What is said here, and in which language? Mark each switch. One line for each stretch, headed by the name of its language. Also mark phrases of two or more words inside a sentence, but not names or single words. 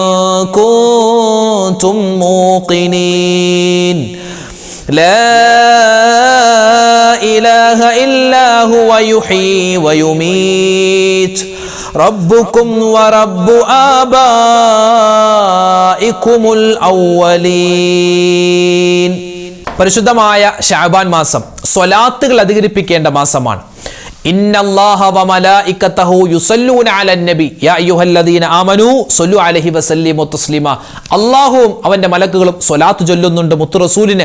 Arabic: كنتم موقنين لا إله إلا هو يحيي ويميت ربكم ورب آبائكم الأولين.
Malayalam: പരിശുദ്ധമായ ശഅബാൻ മാസം സ്വലാത്തുകൾ അധികരിപ്പിക്കേണ്ട മാസമാണ്.
Arabic: إن الله وملائكته يصلون على النبي يا أيها الذين آمنوا صلوا عليه وسلموا تسليما.
Malayalam: അല്ലാഹുവും അവന്റെ മലക്കുകളും സ്വലാത്ത് ചൊല്ലുന്നുണ്ട് മുത്തു റസൂലിന്.